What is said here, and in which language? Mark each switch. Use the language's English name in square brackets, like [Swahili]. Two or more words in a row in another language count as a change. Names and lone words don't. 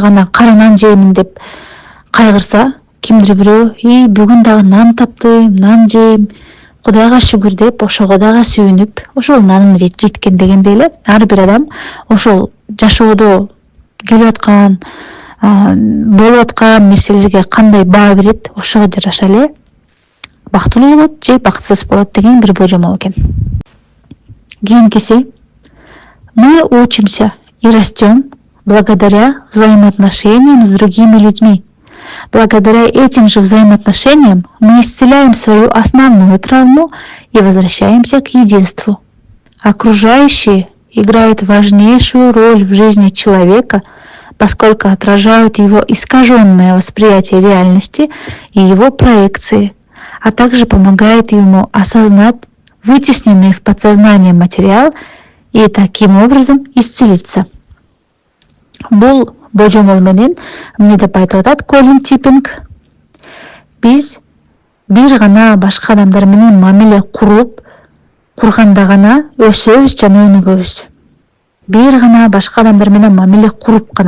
[Kyrgyz] гана кара нан жеймин деп кайгырса, кимдир бирөө бүгүн дагы нан таптым, нан жейм, Кудайга шүгүр деп ошого дагы сүйүнүп, ошол нанын жеткен дегендей эле ар бир адам ошол жашоодо келип аткан, болуп аткан нерселерге кандай баа берет, ошого жараша эле бактылуу болот же бактысыз болот деген бир божомол экен. Кийинкиси: [Russian] мы учимся и растем благодаря взаимоотношениям с другими людьми. Благодаря этим же взаимоотношениям мы исцеляем свою основную травму и возвращаемся к единству. Окружающие играют важнейшую роль в жизни человека, поскольку отражают его искаженное восприятие реальности и его проекции, а также помогают ему осознать вытесненный в подсознание материал и таким образом исцелиться. [Kyrgyz] Бул божомол менен эмне деп айтып атат Колин Типпинг: биз бир гана башка адамдар менен мамиле курганда гана өсөбүз жана өнүгөбүз. Бир гана башка адамдар менен мамиле куруп гана.